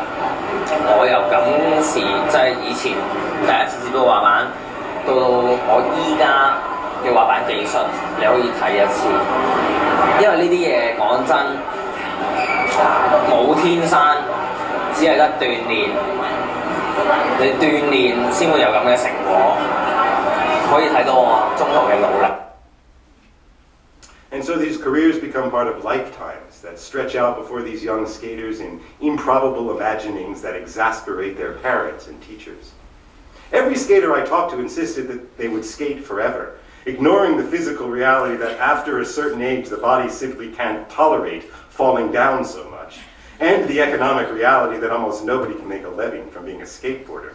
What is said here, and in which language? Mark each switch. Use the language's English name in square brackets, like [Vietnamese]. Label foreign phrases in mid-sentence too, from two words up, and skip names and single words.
[Cantonese] 我由嗰時即係以前第一次接觸滑板，到我依家嘅滑板技術，你可以睇一次。因為呢啲嘢講真冇天生，只係得鍛鍊。你鍛鍊先會有咁嘅成果，可以睇到我中途嘅努力。 [English] And so these careers become part of lifetimes that stretch out before these young skaters in improbable imaginings that exasperate their parents and teachers. Every skater I talked to insisted that they would skate forever, ignoring the physical reality that after a certain age the body simply can't tolerate falling down so much, and the economic reality that almost nobody can make a living from being a skateboarder.